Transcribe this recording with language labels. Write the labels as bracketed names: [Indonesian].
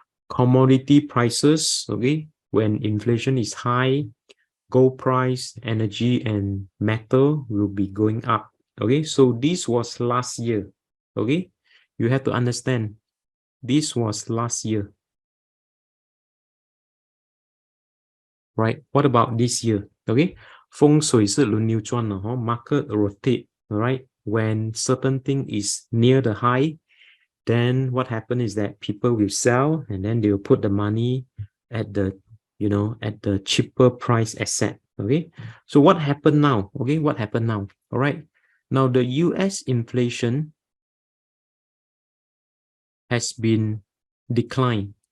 [English] Commodity prices, okay, when inflation is high, gold price, energy, and metal will be going up. Okay, so this was last year. Okay, you have to understand this was last year. Right, what about this year? [Chinese] Okay, 风水是轮流转的 [English] market rotate. All right, when certain thing is near the high, then what happened is that people will sell and then they will put the money at the at the cheaper price asset. Okay, so what happened now? Okay, what happened now? All right, now the US inflation has been declined.